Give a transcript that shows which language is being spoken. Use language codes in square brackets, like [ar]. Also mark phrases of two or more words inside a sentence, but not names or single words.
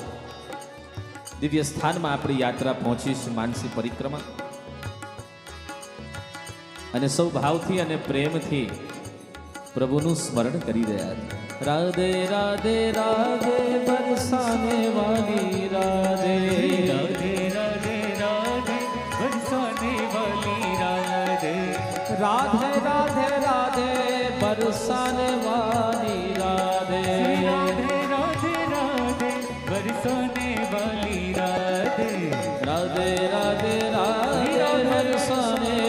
[gu] દિવ્ય સ્થાનમાં આપણી યાત્રા પહોંચી છે, માનસી પરિક્રમા. અને સૌ ભાવથી અને પ્રેમથી પ્રભુનું સ્મરણ કરી રહ્યા છે. [hi] राधे राधे राधे बरसाने वाली राधे, राधे राधे राधे बरसाने वाली राधे, राधे राधे राधे बरसाने वाली राधे, राधे राधे राधे बरसाने वाली राधे, राधे राधे राधे बरसाने